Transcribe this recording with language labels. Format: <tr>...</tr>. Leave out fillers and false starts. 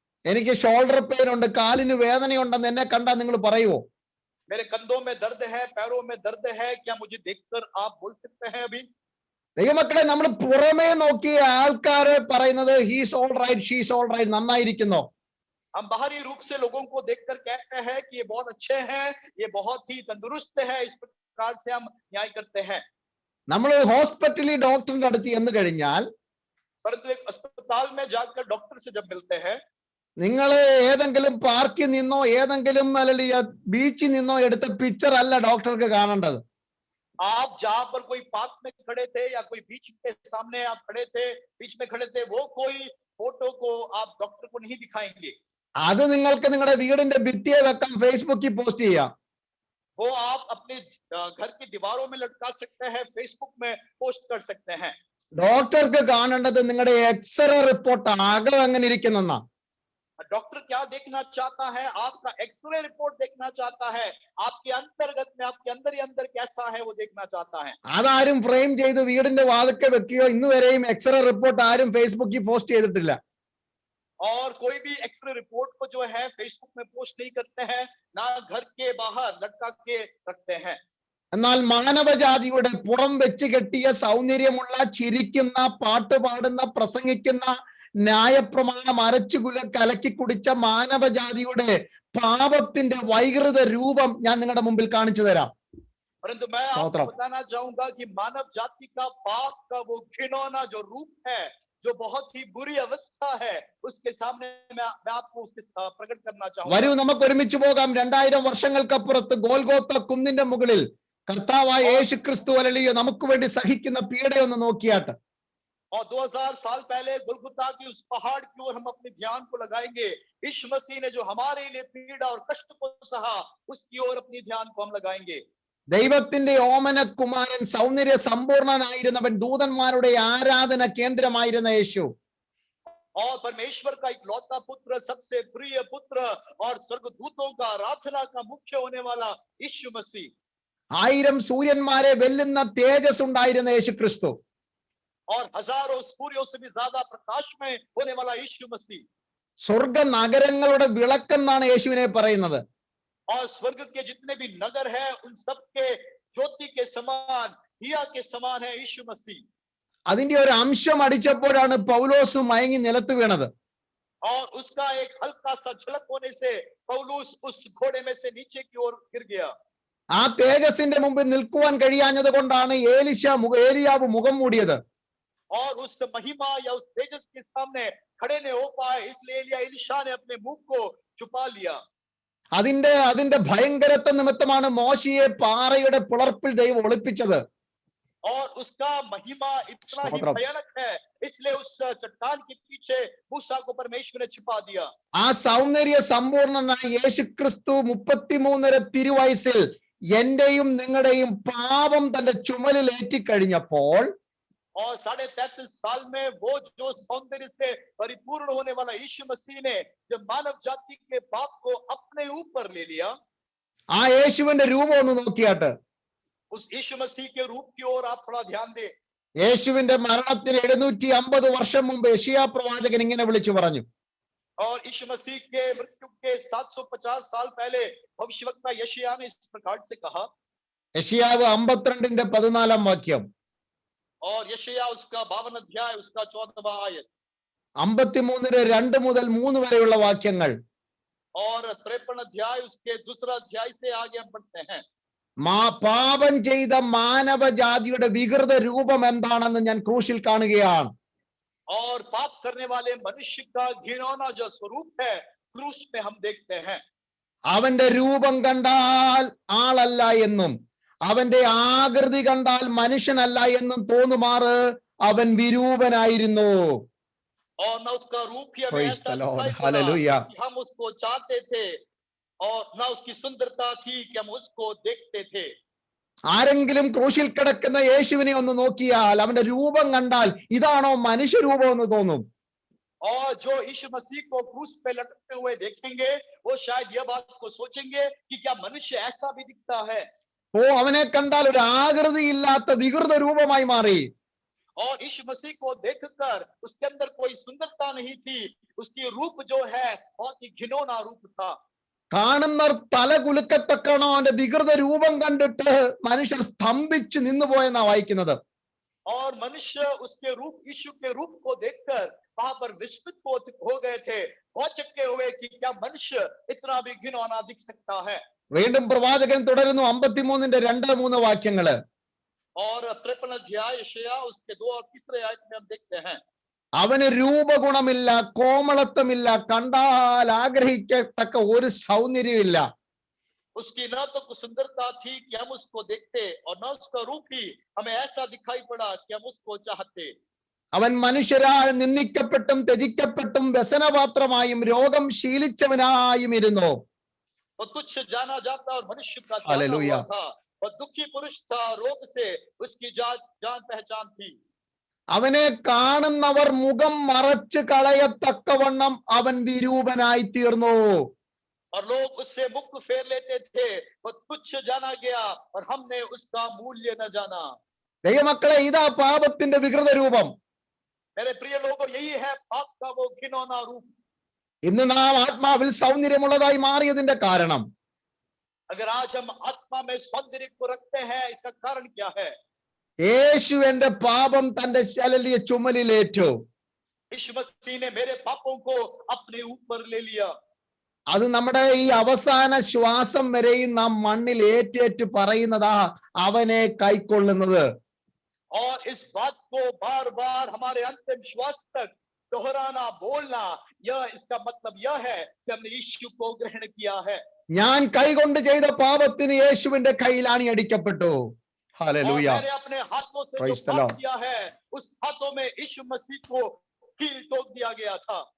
<ml>എനിക്ക് shoulder pain ഉണ്ട്, കാലിന് വേദനയുണ്ടെന്ന് എന്നെ കണ്ടാ നിങ്ങൾ പറയുമോ?</ml> <hi>मेरे कंधों में दर्द है, पैरों में दर्द है, क्या मुझे देखकर आप बोल सकते हैं अभी?</hi> <ml>ദൈവമക്കളെ, നമ്മൾ പുറമേ നോക്കി ആൾക്കാരെ പറയുന്നത്</ml> <en>he's all right, she's all right,</en> <ml>നന്നായിരിക്കുന്നോ?</ml> <hi>हम बाहरी रूप से लोगों को देखकर कहते हैं कि ये बहुत अच्छे हैं, ये बहुत ही तंदुरुस्त है, इस प्रकार से हम न्याय करते हैं।</hi> <ml>നമ്മൾ ഹോസ്പിറ്റലിൽ ഡോക്ടറിന്റെ അടുത്ത് ചെന്ന് കഴിഞ്ഞാൽ,</ml> <hi>परंतु एक अस्पताल में जाकर डॉक्टर से जब मिलते हैं,</hi> <ml>നിങ്ങൾ ഏതെങ്കിലും പാർക്കിൽ നിന്നോ ഏതെങ്കിലും അല്ലെങ്കിൽ ബീച്ചിൽ നിന്നോ എടുത്ത പിക്ചർ അല്ല ഡോക്ടർക്ക് കാണേണ്ടത്.</ml> <hi>आप जहां पर कोई पार्क में खड़े थे या कोई बीच के सामने आप खड़े थे, बीच में खड़े थे, वो कोई फोटो को आप डॉक्टर को नहीं दिखाएंगे।</hi> <ml>അത് നിങ്ങൾക്ക് നിങ്ങളുടെ വീടിന്റെ ഭിത്തിയെ വെക്കാം, ഫേസ്ബുക്കിൽ പോസ്റ്റ് ചെയ്യാം.</ml> <hi>वो आप अपने घर की दीवारों में लटका सकते हैं, फेसबुक में पोस्ट कर सकते हैं।</hi> <ml>ഡോക്ടർക്ക് കാണേണ്ടത് നിങ്ങളുടെ എക്സ്റേ റിപ്പോർട്ട് അകം എങ്ങനെ ഇരിക്കുന്നെന്നാ.</ml> <hi>डॉक्टर क्या देखना चाहता है? आपका एक्सरे रिपोर्ट देखना चाहता है, आपके अंतर्गत में, आपके अंदर ही अंदर कैसा है वो देखना चाहता है।</hi> <ml>അതാരും ഫ്രെയിം ചെയ്ത് വീടിന്റെ വാതിൽക്കൽ വെക്കുകയോ ഇന്ന് വരെയും എക്സ്റേ റിപ്പോർട്ട് ആരും ഫേസ്ബുക്കിൽ പോസ്റ്റ് ചെയ്തിട്ടില്ല.</ml> <hi>और कोई भी एक्सरे रिपोर्ट को जो है फेसबुक में पोस्ट नहीं करते हैं, ना घर के बाहर लटका के रखते हैं।</hi> <ml>എന്നാൽ മാനവജാതിയുടെ പുറം വെച്ച് കെട്ടിയ സൗന്ദര്യമുള്ള, ചിരിക്കുന്ന, പാട്ട് പാടുന്ന, പ്രസംഗിക്കുന്ന, ന്യായപ്രമാണം കലക്കി കുടിച്ച മാനവജാതിയുടെ പാപത്തിന്റെ വൈകൃത രൂപം ഞാൻ നിങ്ങളുടെ മുമ്പിൽ കാണിച്ചു തരാം.</ml> <hi>परंतु मैं आपको बताना चाहूंगा कि मानव जाति का पाप का वो घिनौना जो रूप है, जो बहुत ही बुरी अवस्था है, उसके सामने मैं आपको उसके प्रकट करना चाहूंगा।</hi> <ml>വരൂ, നമുക്ക് ഒരുമിച്ച് പോകാം. 2000 വർഷങ്ങൾക്കപ്പുറത്ത് ഗോൽഗോത്ത കുന്നിന്റെ മുകളിൽ കർത്താവായ യേശു ക്രിസ്തു ഹല്ലേലൂയ നമുക്ക് വേണ്ടി സഹിക്കുന്ന പീഡയൊന്ന് നോക്കിയാട്ട്.</ml> <hi>और 2000 साल पहले गुलगुता की उस पहाड़ की ओर हम अपने ध्यान को लगाएंगे। यीशु मसीह ने जो हमारे लिए पीड़ा और कष्ट को सहा, उसकी ओर अपनी ध्यान को हम लगाएंगे।</hi> <ml>ദൈവത്തിന്റെ ഓമന കുമാരൻ, സൗന്ദര്യ സമ്പൂർണനായിരുന്നവൻ, ദൂതന്മാരുടെ ആരാധന കേന്ദ്രമായിരുന്ന യേശു,</ml> <hi>और परमेश्वर का इकलौता पुत्र, सबसे प्रिय पुत्र और स्वर्गदूतों का आराधना का मुख्य होने वाला यीशु मसीह,</hi> <ml>1000 സൂര്യന്മാരെ വെല്ലുന്ന തേജസ് ഉണ്ടായിരുന്ന യേശു ക്രിസ്തു,</ml> <hi>और हजारों सूर्यों से भी ज्यादा प्रकाश में होने वाला यीशु मसीह,</hi> <ml>സ്വർഗ നഗരങ്ങളുടെ വിളക്കെന്നാണ് യേശുവിനെ പറയുന്നത്.</ml> <hi>और स्वर्ग के जितने भी नगर है उन सब के ज्योति के समान, दिया के समान है यीशु मसीह.</hi> <ml>അതിന്റെ ഒരു അംശം അടിച്ചപ്പോഴാണ് പൗലോസ് മയങ്ങി നിലത്ത് വീണത്.</ml> <hi>और उसका एक हल्का सा झलक होने से पौलुस उस घोड़े में से नीचे की ओर गिर गया.</hi> <ml>ആ തേജസ്സിന്റെ മുമ്പിൽ നിൽക്കുവാൻ കഴിയാഞ്ഞത് കൊണ്ടാണ് ഏലിയാവ് മുഖം മൂടിയത്.</ml> <hi>और उस महिमा या उस तेजस के सामने खड़े नहीं हो पाए, इसलिए एलिशा ने अपने मुंह को छुपा लिया.</hi> <ml>അതിന്റെ ഭയങ്കരത്വ നിമിത്തമാണ് മോശയെ പാറയുടെ പിളർപ്പിൽ ദൈവം ഒളിപ്പിച്ചത്.</ml> <hi>और उसका महिमा इतना ही भयानक है, इसलिए उस चट्टान के पीछे मूसा को परमेश्वर ने छिपा दिया.</hi> <ml>ആ സൗന്ദര്യ സമ്പൂർണനായ യേശുക്രിസ്തു 33 തിരുവയസ്സിൽ എന്റെയും നിങ്ങളുടെയും പാപം തന്റെ ചുമലിൽ ഏറ്റിക്കഴിഞ്ഞപ്പോൾ</ml> <hi>और 33.5 साल में वो जो सौंदर्य से परिपूर्ण होने वाला यीशु मसीह ने जब मानव जाति के पाप को अपने ऊपर ले लिया.</hi> <ml>ആ യേശുവിന്റെ രൂപം ഒന്ന് നോക്കിയാട്ട്.</ml> <hi>उस यीशु मसीह के रूप की ओर आप थोड़ा ध्यान दें.</hi> <ml>യേശുവിന്റെ മരണത്തിന് 750 വർഷം മുമ്പ് യെശയ്യാ പ്രവാചകൻ ഇങ്ങനെ വിളിച്ചു പറഞ്ഞു.</ml> <hi>और यीशु मसीह के मृत्यु के 750 साल पहले भविष्यवक्ता यशायाह ने इस प्रकार से कहा.</hi> <ml>യെശയ്യാവ് 52ന്റെ 14 വാക്യം.</ml> <hi>और यशायाह उसका 52 अध्याय उसका 14वां आयत.</hi> <ml>53ന്റെ 2 മുതൽ 3 വരെയുള്ള വാക്യങ്ങൾ.</ml> <hi>और 53 अध्याय उसके दूसरा अध्याय से आगे हम पढ़ते हैं.</hi> <ml>പാപം ചെയ്ത മാനവജാതിയുടെ വികൃത രൂപം എന്താണെന്ന് ഞാൻ ക്രൂശിൽ കാണുകയാണ്.</ml> <hi>और पाप करने वाले मनुष्य का घिनौना जो स्वरूप है क्रूस में हम देखते हैं.</hi> <ml>അവന്റെ രൂപം കണ്ടാൽ ആളല്ല എന്നും അവന്റെ ആകൃതി കണ്ടാൽ മനുഷ്യനല്ല എന്നും തോന്നുമാറ് അവൻ വിരൂപനായിരുന്നു.</ml> <hi>और न उसका रूप ही हमें</hi> <en>Praise</en> <hi>ऐसा</hi> <en>the Lord.</en> <hi>दिखाई पड़ा</hi> <en>Hallelujah.</en> <hi>कि हम उसको चाहते थे, और न उसकी सुंदरता थी कि हम उसको देखते थे.</hi> <ml>ആരെങ്കിലും ക്രൂശിൽ കിടക്കുന്ന യേശുവിനെ ഒന്ന് നോക്കിയാൽ അവന്റെ രൂപം കണ്ടാൽ ഇതാണോ മനുഷ്യരൂപം എന്ന് തോന്നും.</ml> <hi>और जो यीशु मसीह को क्रूस पे लटकते हुए देखेंगे वो शायद यह बात को सोचेंगे कि क्या मनुष्य ऐसा भी दिखता है.</hi> <ml>അവനെ കണ്ടാൽ ഒരു ആകൃതി ഇല്ലാത്ത വികൃത രൂപമായി മാറി.</ml> <hi>और यीशु मसीह को देखकर उसके अंदर कोई सुंदरता नहीं थी, उसकी रूप जो है बहुत ही घिनौना रूप था.</hi> <ml>കാണുന്നവർ തല കുലുക്കത്തക്കണോ അവന്റെ വികൃത രൂപം കണ്ടിട്ട് മനുഷ്യർ സ്തംഭിച്ച് നിന്നുപോയെന്നാ വായിക്കുന്നത്.</ml> <hi>और मनुष्य उसके रूप यीशु के रूप को देखकर वहां पर विस्मित हो गए थे, भौचक्के हुए कि क्या मनुष्य इतना भी घिनौना दिख सकता है.</hi> <ml>വീണ്ടും പ്രവാചകൻ തുടരുന്നു 53ന്റെ 2-3 വാക്യങ്ങള്.</ml> <hi>और 53 अध्याय यशायाह उसके 2 और 3 आयत में हम देखते हैं.</hi> <ml>അവന് രൂപഗുണമില്ല, കോമളത്വമില്ല, കണ്ടാൽ ആഗ്രഹിക്കത്തക്ക ഒരു സൗന്ദര്യമില്ല.</ml> <hi>उसकी न तो कुछ सुंदरता थी कि हम उसको देखते, और न उसका रूप ही हमें ऐसा दिखाई पड़ा कि हम उसको चाहते.</hi> <ml>അവൻ മനുഷ്യരാൽ നിന്ദിക്കപ്പെട്ടും ത്യജിക്കപ്പെട്ടും വ്യസനപാത്രമായും രോഗം ശീലിച്ചവനായും ഇരുന്നു.</ml> <hi>वो तुच्छ जाना जाता और मनुष्य का जाना हालेलुया. हुआ था, और दुखी पुरुष था, रोग से उसकी जान पहचान थी.</hi> <ml>അവനെ കാണുന്നവർ മുഖം മറച്ചു കളയത്തക്കവണ്ണം അവൻ വിരൂപനായി തീർന്നു.</ml> <hi>और लोग उससे मुख फेर लेते थे, वो तुच्छ जाना गया और हमने उसका मूल्य न जाना.</hi> <ml>ദൈവമക്കളെ, ഇതാ പാപത്തിന്റെ വികൃത രൂപം.</ml> <hi>मेरे प्रिय लोगों, यही है पाप का वो घिनौना रूप.</hi> <ml>ഇന്ന് നാം ആത്മാവിൽ സൗന്ദര്യമുള്ളതായി മാറിയതിന്റെ കാരണം,</ml> <hi>अगर आज हम आत्मा में सौंदर्य को रखते हैं, इसका कारण क्या है?</hi> <ml>യേശു എന്റെ പാപം തന്റെ ശലലിയ ചുമലിലേറ്റു.</ml> <hi>यीशु मसीह ने मेरे पापों को अपने ऊपर ले लिया.</hi> <ml>അത് നമ്മുടെ ഈ അവസാന ശ്വാസം വരെയും നാം മണ്ണിൽ ഏറ്റേറ്റ് പറയുന്നതാ അവനെ കൈക്കൊള്ളുന്നത്.</ml> <hi>और इस बात को बार बार हमारे अंतिम श्वास तक दोहराना, बोलना, यह इसका मतलब यह है कि हमने यीशु को ग्रहण किया है.</hi> <ml>ഞാൻ കൈകൊണ്ട് ചെയ്ത പാപത്തിന് യേശുവിന്റെ കയ്യിലാണ് അടിക്കപ്പെട്ടു. ഹല്ലേലൂയ.</ml> <hi>मैंने अपने हाथों से</hi> <en>Praise</en> <hi>जो</hi> <en>the</en> <hi>पाप</hi> <en>Lord.</en> <hi>किया है, उस हाथों में यीशु मसीह को कील ठोक दिया गया था.</hi>